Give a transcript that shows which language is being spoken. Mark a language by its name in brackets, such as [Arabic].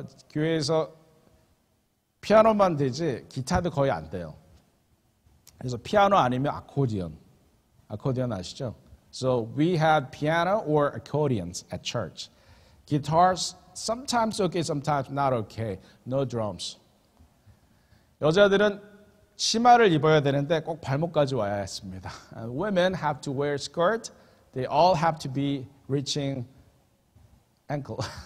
[Korean] 교회에서 피아노만 되지 기타도 거의 안 돼요. 그래서 피아노 아니면 아코디언. 아코디언 아시죠? [English] So we have piano or accordions at church. Guitars, sometimes okay, sometimes not okay. No drums. [Korean] 여자들은 치마를 입어야 되는데 꼭 발목까지 와야 했습니다. [English] And women have to wear skirt. They all have to be reaching ankle.